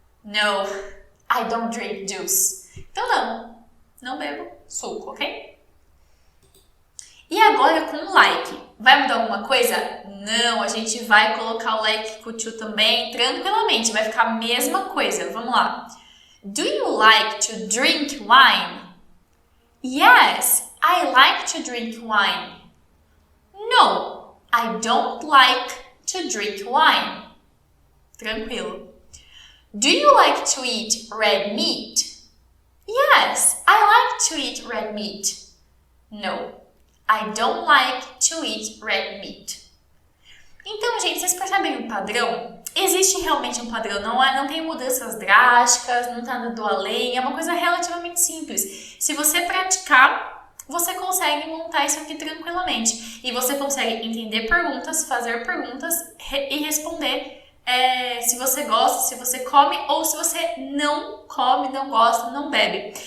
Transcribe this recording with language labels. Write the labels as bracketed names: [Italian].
[English] No, I don't drink juice. [Portuguese] Então não bebo suco, ok? E agora com o like. Vai mudar alguma coisa? Não, a gente vai colocar o like com o tio também, tranquilamente. Vai ficar a mesma coisa. Vamos lá. [English] Do you like to drink wine? Yes, I like to drink wine. No, I don't like to drink wine. Tranquilo. Do you like to eat red meat? Yes, I like to eat red meat. No, I don't like to eat red meat. [Portuguese] Então, gente, vocês percebem o padrão? Existe realmente um padrão, não tem mudanças drásticas, não tá dando além, é uma coisa relativamente simples. Se você praticar, você consegue montar isso aqui tranquilamente. E você consegue entender perguntas, fazer perguntas e responder se você gosta, se você come ou se você não come, não gosta, não bebe.